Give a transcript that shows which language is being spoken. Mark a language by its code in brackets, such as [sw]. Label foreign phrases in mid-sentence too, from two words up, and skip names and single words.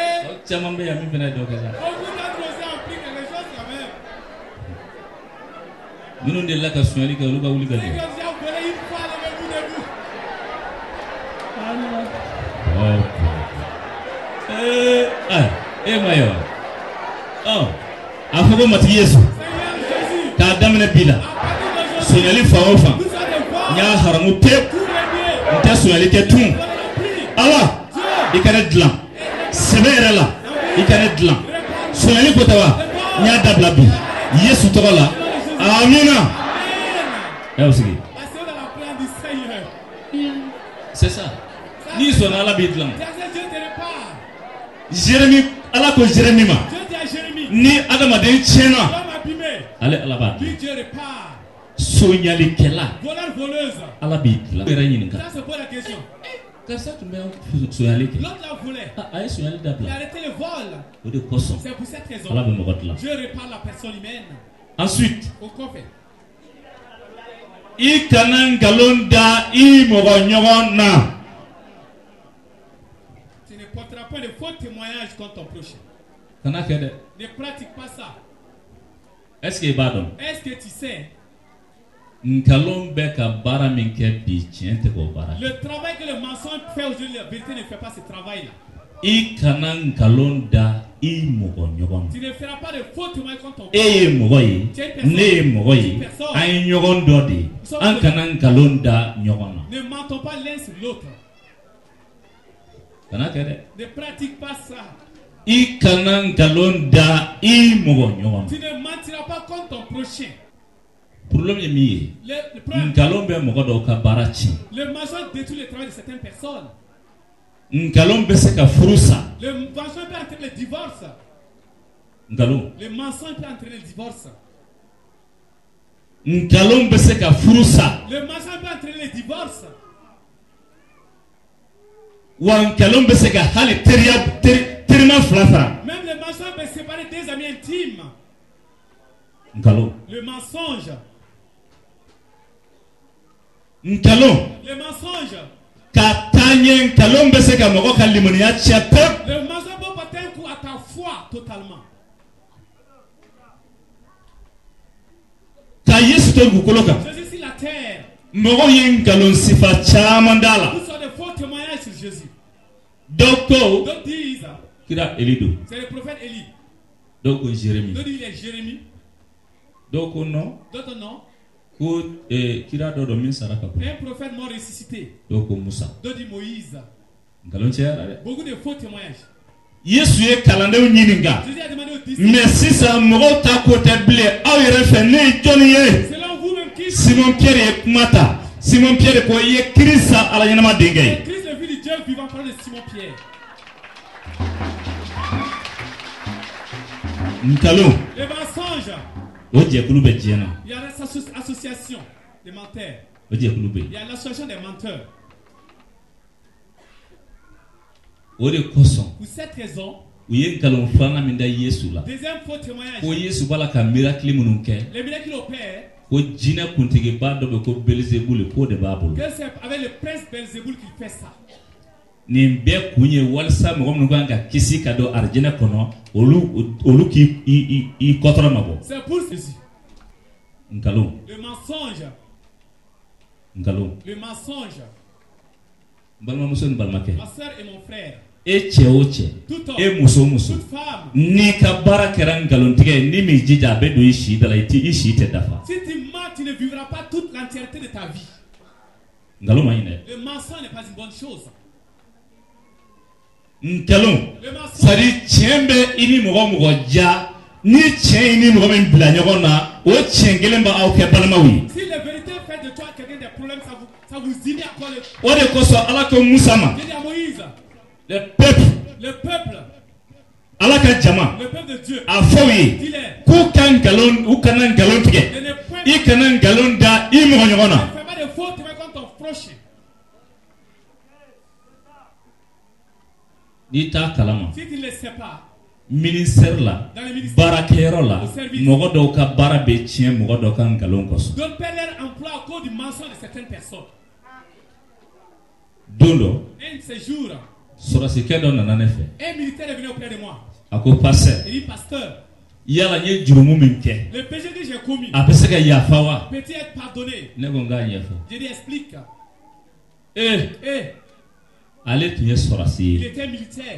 [bm] Chaman be yami fena do kala. [fr] Beaucoup d'entre aussi appliquent les choses quand même. [bm] Minnu de la ka sunyali kɛ olu ka wuli ka [fr] C'est [bm] jɔ. [fr] que si on connaît une fois, levez-vous debout. [bm] Mayo. Oh. A fɔ ko matigi Yesu. [fr] Seigneur Jésus. [bm] K'a daminɛ bi la. [fr] À partir d'aujourd'hui, [bm] Sunyali fan o fan. [fr] vous allez voir [bm] N y'a haramu pewu. [fr] tous les biens. [bm] N tɛ sunyali kɛ tun. [fr] Voilà la pluie. [bm] Ala. I ka ne dilan. Sɛbɛ yɛrɛ la. I ka ne dilan. Sunyali ko tɛ wa? N y'a dabila bi. Yesu tɔgɔ la. Amina. Amen. Sigi. [fr] Parce que dans la plan du Seigneur. C'est ça. [bm] Ni sɔnna Ala b'i dilan. [fr] Dieu te répare. Jérémie, [bm] Ala ko Jérémie ma. [fr] Dieu dit à Jérémie. [bm] Ni adamaden tiɲɛna. [fr] L'homme abîmé. [bm] Ale Ala b'a dilan. [fr] Lui Dieu répare. [bm] Sonyalikɛla. [fr] Voleur, voleuse. [bm] Ala b'i dilan. Yɛrɛ ɲininka. [fr] Ça c'est pour la question. [bm] Karisa tun bɛ sonyali kɛ. [fr] L'autre la voulait. [bm] A ye sonyali [fr] Il a [bm] dabila. [fr] arrêté le vol. [bm] O de kosɔn [fr] C'est pour cette raison. [bm] Ala bɛ mɔgɔ dilan. [fr] Dieu répare la personne humaine. Ensuite, Au fait. [bm] i kana nkalon da i mɔgɔ ɲɔgɔn na. [fr] Tu ne porteras pas de faux témoignages contre ton prochain. [bm] Kana kɛ dɛ. [fr] Ne pratique pas ça. Est-ce que [bm] i b'a dɔn? [fr] Est-ce que tu sais [bm] Nkalon bɛ ka baara min kɛ bi tiɲɛ tɛ k'o baara kɛ. [fr] le travail que le mensonge fait aujourd'hui, la vérité ne fait pas ce travail-là. [bm] I kana nkalon da i mɔgɔ ɲɔgɔn na. [fr] Tu ne feras pas de faux témoignages contre ton [bm] E ye mɔgɔ ye, ne ye mɔgɔ ye, an ye ɲɔgɔn dɔ de ye, an kana nkalon da ɲɔgɔn na. [fr] Ne mentons pas l'un sur l'autre. [bm] Kana kɛ dɛ. [fr] Ne pratique pas ça. [bm] I kana nkalon da i mɔgɔ ɲɔgɔn na. [fr] Tu ne mentiras pas contre ton prochain. [bm] Problème ye min ye, [fr] Le problème, [bm] nkalon bɛ mɔgɔ dɔw ka baara tiɲɛ. [fr] le mensonge détruit le travail de certaines personnes. [bm] Nkalon bɛ se ka furu sa. [fr] Le mensonge peut entraîner le divorce. [bm] Nkalon. [fr] Le mensonge peut entraîner le divorce. [bm] Nkalon bɛ se ka furu sa. [fr] Le mensonge peut entraîner le divorce. [bm] Wa nkalon bɛ se ka hali terima fila fara. [fr] Même le mensonge peut séparer des amis intimes. [bm] Nkalon. [fr] Le mensonge. [bm] Nkalon. [fr] Le mensonge. [bm] Ka taa ɲɛ nkalon bɛ se ka mɔgɔ ka limaniya tiɲɛ pewu. [fr] Le mensonge peut porter un coup à ta foi totalement. [bm] Ka Yesu to dugukolo kan. [fr] Jésus sur la terre. [bm] Mɔgɔw ye nkalon sifa caman d'a la. [fr] Vous sortez de faux témoignages sur Jésus. [bm] Dɔw ko [fr] D'autres disent, [bm] kira Eli don. [fr] c'est le prophète Élie. [bm] Dɔw ko Jérémie. [fr] D'autres disent, il est Jérémie. [bm] Dɔw ko non. [fr] D'autres non. [bm] Ko kira dɔ dɔ min sara ka bon. [fr] Un prophète mort ressuscité. [bm] Dɔw ko Musa. [fr] D'autres disent Moïse. [bm] Nkalon cayara dɛ. [fr] Beaucoup de faux témoignages. [bm] Yesu ye kalandenw ɲininka. [fr] Jésus a demandé aux disciples, [bm] Mais sisan mɔgɔw ta ko tɛ bilen aw yɛrɛ fɛ ne ye jɔnni ye. [fr] selon vous-même, qui [bm] Simon Pierre ye kuma ta. Simon Pierre ko i ye Kirisa Ala ɲɛnama denkɛ ye. [fr] Christ, le fils du Dieu vivant, parle de Simon Pierre. [bm] Nkalon [fr] Les mensonges. [bm] o jɛkulu bɛ diɲɛ na. [fr] Il y a l'association des menteurs. [bm] O jɛkulu bɛ [fr] Il y [bm] yen. [fr] a l'association des menteurs. [bm] O de kosɔn [fr] Pour cette raison, [bm] u ye nkalon filanan min da Yesu la. [fr] deuxième faux témoignage. [bm] Ko Yesu b'a la ka mirakili minnu kɛ. [fr] Les miracles qu'il opère, [bm] Ko jinɛ kuntigiba dɔ bɛ ko Belzebuli k'o de b'a bolo. [fr] que c'est avec le prince Belzéboul qu'il fait ça. [bm] Nin bɛɛ kun ye walasa mɔgɔ minnu kan ka kisi ka don arijinɛ kɔnɔ olu k'i kɔtɔrɔ ma bɔ. [fr] C'est pour Jésus. [bm] Nkalon. [fr] Le mensonge. [bm] Nkalon. [fr] Le mensonge. [bm] N balimamuso ni balimakɛ. [fr] Ma soeur et mon frère. [bm] E cɛ o cɛ. [fr] Tout homme. [bm] E muso o muso. [fr] Toute femme. [bm] N'i ka baara kɛra nkalontigɛ ye ni m'i jija a bɛ don i si da la i si tɛ dafa. [fr] Si tu mens, tu ne vivras pas toute l'entièreté de ta vie. [bm] Nkalon ma ɲi dɛ. [fr] Le mensonge n'est pas une bonne chose. [bm] Nkalon. [fr] Le mensonge. [bm] Sadi tiɲɛ bɛ i ni mɔgɔ mɔgɔ ja ni tiɲɛ i ni mɔgɔ min bila ɲɔgɔn na o tiɲɛ kelen b'aw kɛ balimaw ye. [fr] Si la vérité fait de toi quelqu'un des problèmes, ça vous unit à quoi le. [bm] O de kosɔn Ala ko Musa ma. [fr] J'ai dit à Moïse, Le peuple. le peuple [bm] Ala ka jama. [fr] de Dieu, [bm] A fɔ u ye [fr] dis-leur, [bm] k'u ka nkalon u kana nkalon tigɛ. [fr] ne ne point- [bm] I kana nkalon da i mɔgɔ ɲɔgɔn na. [fr] ne fais pas de fautes contre ton prochain. [bm] N'i t'a kalama [fr] Si tu ne le sais pas, [bm] ministère la [fr] dans le ministère, [bm] baarakɛyɔrɔ la [fr] au service, [bm] mɔgɔ dɔw ka baara bɛ tiɲɛ mɔgɔ dɔw ka nkalon kosɔn. [fr] donne pas leur emploi à cause du mensonge de certaines personnes. [bm] Don dɔ [fr] Un de ces jours, Un militaire est venu auprès de moi. Il dit, pasteur, le péché que j'ai commis peut-il être pardonné? Je lui explique. Il était militaire.